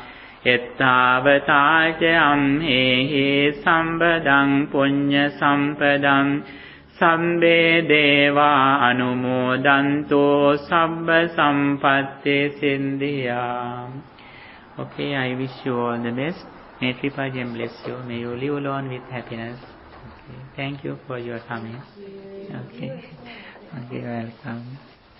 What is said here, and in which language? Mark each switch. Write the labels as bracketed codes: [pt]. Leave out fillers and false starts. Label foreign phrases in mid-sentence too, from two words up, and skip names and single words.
[pi] Ettavata ca ammehi sambhatang punya sampadam sabbe deva anumodanto sabba sampatti siddhya. [en] Okay, I wish you all the best. May Tripajem bless you. May you live alone with happiness. Okay. Thank you for your coming. Okay. Okay, welcome.